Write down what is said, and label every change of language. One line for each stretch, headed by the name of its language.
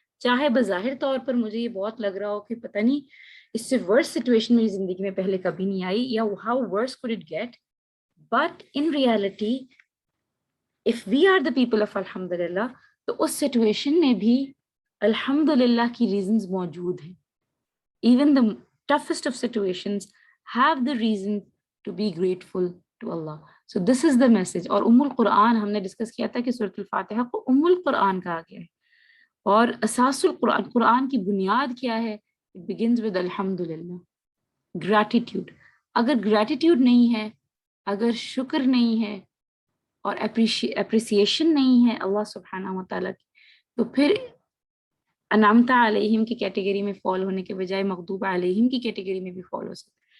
Urdu: چاہے بظاہر طور پر مجھے یہ بہت لگ رہا ہو کہ پتہ نہیں اس سے ورس سچویشن میری زندگی میں پہلے کبھی نہیں آئی, یا
English: how worse could it get, but in reality if we are the people of
Urdu: الحمدللہ, تو اس سچویشن میں بھی الحمدللہ کی ریزنز موجود ہیں.
English: Even the toughest of situations have the reason to be grateful to Allah. So this is the message.
Urdu: اور القرآن ہم نے ڈسکس کیا تھا کہ سورۃ الفاتحہ کو القرآن کہا گیا ہے, اور اساس القرآن, قرآن کی بنیاد کیا ہے؟
English: It begins with
Urdu: الحمدللہ, gratitude. اگر gratitude نہیں ہے, اگر شکر نہیں ہے, اور appreciation نہیں ہے اللہ سبحانہ و تعالیٰ کی, تو پھر انعمت علیہم کی کیٹیگری میں فال ہونے کے بجائے مغضوب علیہم کی کیٹیگری میں بھی فال ہو سکتا ہے.